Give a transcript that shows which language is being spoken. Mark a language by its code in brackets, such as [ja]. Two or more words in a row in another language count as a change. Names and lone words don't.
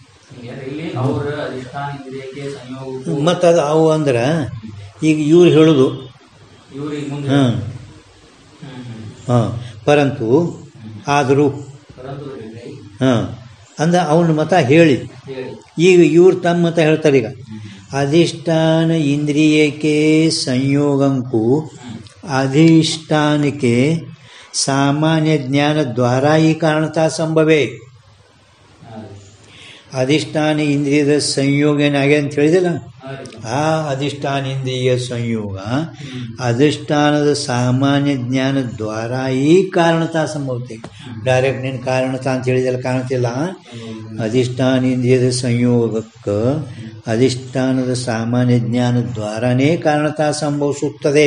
[kn] ಮತ್ತು ಅದು ಅವು ಅಂದ್ರೆ ಈಗ ಇವ್ರು ಹೇಳೋದು ಪರಂತು ಆದರೂ ಅಂದ ಅವನ ಮತ ಹೇಳಿ. ಈಗ ಇವ್ರು ತಮ್ಮ ಮತ ಹೇಳ್ತಾರೆ. ಈಗ [hi] अधिष्ठान इंद्रिय के संयोगं को अधिष्ठान के सामान्य ज्ञान द्वारा ही कारणता संभवे. [kn] ಅಧಿಷ್ಠಾನ ಇಂದ್ರಿಯದ ಸಂಯೋಗ ಏನಾಗಿದೆ ಅಂತ ಹೇಳಿದಲ್ಲ, ಆ ಅಧಿಷ್ಠಾನ ಇಂದ್ರಿಯ ಸಂಯೋಗ ಅಧಿಷ್ಠಾನದ ಸಾಮಾನ್ಯ ಜ್ಞಾನ ದ್ವಾರ ಈ ಕಾರಣತಾ ಸಂಭವತೆ. ಡೈರೆಕ್ಟ್ ನೀನು ಕಾರಣತಾ ಅಂತ ಹೇಳಿದಲ್ಲ, ಕಾರಣತಿಲ್ಲ. ಅಧಿಷ್ಠಾನ ಇಂದ್ರಿಯದ ಸಂಯೋಗಕ್ಕೆ ಅಧಿಷ್ಠಾನದ ಸಾಮಾನ್ಯ ಜ್ಞಾನ ದ್ವಾರನೇ ಕಾರಣತಾ ಸಂಭವಿಸುತ್ತದೆ.